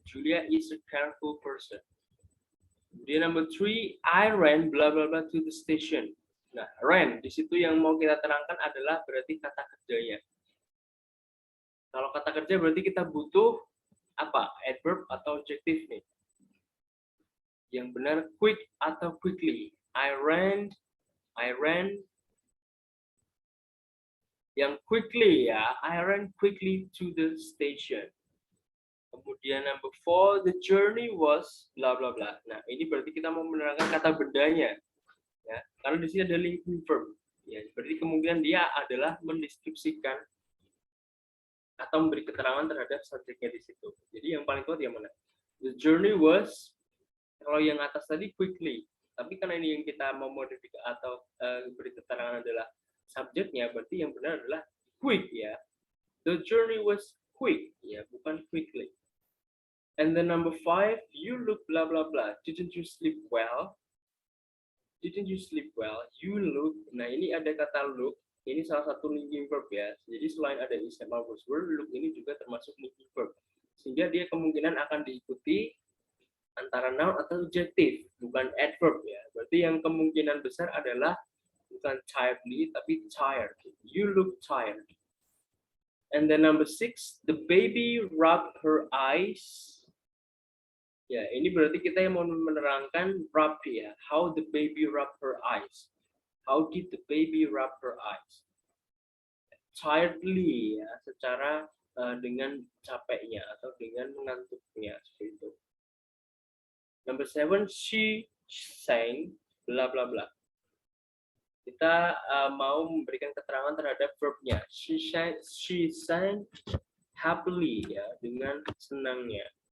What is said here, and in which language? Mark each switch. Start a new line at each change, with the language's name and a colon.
English: Julia is a careful person.
Indonesian: Kemudian
English: number 3, I ran bla bla bla to the station.
Indonesian: Nah, ran di situ yang mau kita terangkan adalah berarti kata kerjanya. Kalau kata kerja berarti kita butuh apa? Adverb atau adjektif nih. Yang benar
English: quick atau quickly. I ran. Yang quickly ya, I ran quickly to the station.
Indonesian: Kemudian
English: number 4, the journey was bla bla bla.
Indonesian: Nah, ini berarti kita mau menerangkan kata bendanya. Ya, karena di sini ada linking verb. Ya, berarti kemungkinan dia adalah mendeskripsikan atau memberi keterangan terhadap subjeknya di situ. Jadi yang paling kuat yang mana?
English: The journey was,
Indonesian: kalau yang atas tadi quickly. Tapi karena ini yang kita mau modifikasi atau beri keterangan adalah subjeknya, berarti yang benar adalah quick ya.
English: The journey was quick ya,
Indonesian: bukan
English: quickly. And then number 5, you look blah blah blah. Didn't you sleep well? Didn't you sleep well? You look.
Indonesian: Nah, ini ada kata look. Ini salah satu linking verb ya. Jadi selain ada istilah buzzword, look ini juga termasuk linking verb. Sehingga dia kemungkinan akan diikuti antara noun atau adjective, bukan adverb ya. Berarti yang kemungkinan besar adalah bukan tiredly, tapi tired.
English: You look tired. And then number 6, the baby rubbed her eyes.
Indonesian: Ya, ini berarti kita yang mau menerangkan rub ya.
English: How the baby rubbed her eyes. How did the baby rub her eyes?
Indonesian: Tiredly ya, secara dengan capeknya atau dengan mengantuknya seperti itu.
English: Number 7, she sang bla bla bla.
Indonesian: Kita mau memberikan keterangan terhadap verbnya.
English: She sang happily
Indonesian: ya, dengan senangnya.